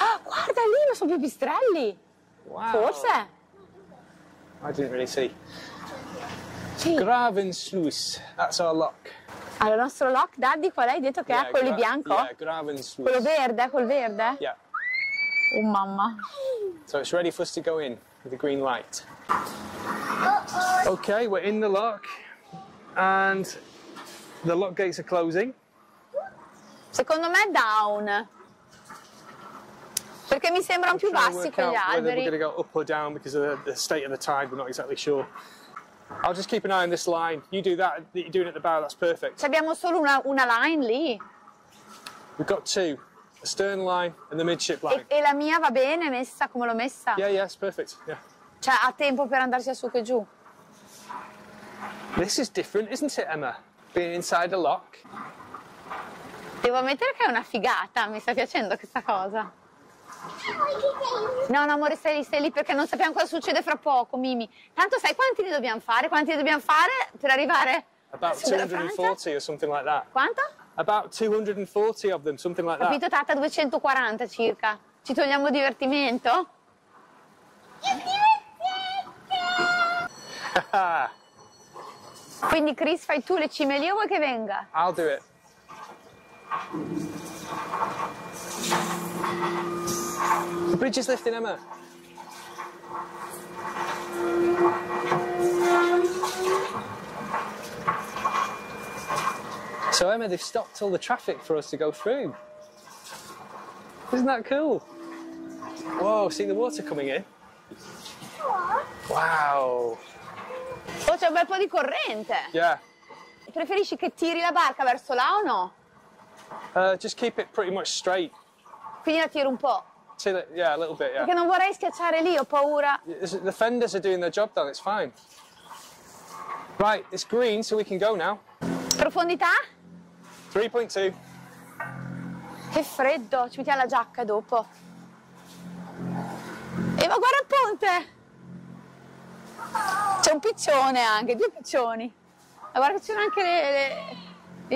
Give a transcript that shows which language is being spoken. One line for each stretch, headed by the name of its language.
Italian: Guarda lì, ma sono pipistrelli. Wow. Forse.
English: I didn't really see.
Italian: Sì.
English: Gravensluis. That's our lock.
Italian: Allora, il nostro lock, Daddy, qual è? Hai detto che è quello bianco?
English: Yeah, Gravensluis.
Italian: Quello verde, col verde?
English: Yeah.
Italian: Oh mamma.
English: So it's ready for us to go in with the green light. Okay, we're in the lock and the lock gates are closing.
Italian: Secondo me down. Perché mi sembrano più bassi quegli
English: Whether we're
Italian: alberi.
English: going to go up or down because of the state of the tide, we're not exactly sure. I'll just keep an eye on this line. You do that you're doing at the bow, that's perfect.
Italian: Abbiamo solo una line lì.
English: We've got two. The stern line and the midship line.
Italian: E la mia va bene messa come l'ho messa?
English: Yeah, it's perfect. Yeah.
Italian: Cioè ha tempo per andare sia su che giù.
English: This is different, isn't it, Emma? Being inside a lock.
Italian: Devo ammettere che è una figata, mi sta piacendo questa cosa. No, amore, stai lì perché non sappiamo cosa succede fra poco, Mimi. Tanto sai quanti ne dobbiamo fare? Quanti ne dobbiamo fare per arrivare?
English: About 240 or something like that.
Italian: Quanto?
English: About 240 of them, something like that.
Italian: Capito, Tata? 240 circa. Ci togliamo divertimento? Quindi Chris, fai tu le cime lì o vuoi che venga?
English: I'll do it. The bridge is lifting, Emma. So Emma, they've stopped all the traffic for us to go through. Isn't that cool? Whoa, see the water coming in? Wow.
Italian: Oh, c'è un bel po' di corrente.
English: Yeah.
Italian: Preferisci che tiri la barca verso là o no?
English: Just keep it pretty much straight.
Italian: Quindi la tiro un po'.
English: Yeah, a little bit, yeah.
Italian: Perché non vorrei schiacciare lì, ho paura.
English: The fenders are doing their job, though. It's fine. Right, it's green, so we can go now.
Italian: Profondità? 3.2. Che freddo, ci mettiamo la giacca dopo. Ma guarda il ponte! C'è un piccione anche, 2 piccioni. Ma guarda che ci sono anche le...